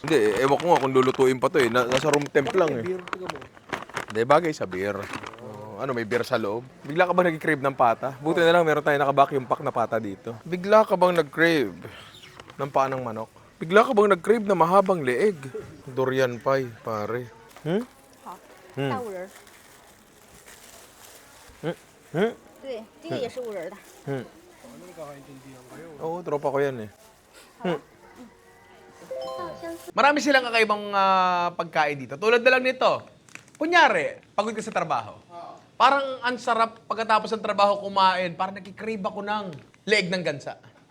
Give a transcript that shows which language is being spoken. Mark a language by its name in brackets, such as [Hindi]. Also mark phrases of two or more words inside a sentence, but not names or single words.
[Filipino] Hindi, ewan ko nga kung lulutuin pa to Nasa [English] room temp [Filipino] lang Beer, tiga mo. Hindi, bagay sa beer. May beer sa loob? Bigla ka bang nag-crave ng pata? Buti na lang meron tayong naka- [English] vacuum pack [Filipino] na pata dito. Bigla ka bang nag-crave ng paa ng manok? Bigla ka bang nag-crave na mahabang leeg? [English] Durian pie, [Filipino] pare. [Chinese] 好，大五仁儿。对，这个也是五仁儿的。 [Filipino] Oo, tropa ko yan Marami silang kakaibang pagkain dito. Tulad na lang nito. Kunyari, pagod ka sa trabaho. Parang ang sarap pagkatapos ng trabaho kumain. Parang nakikrave ako ng leeg ng gansa.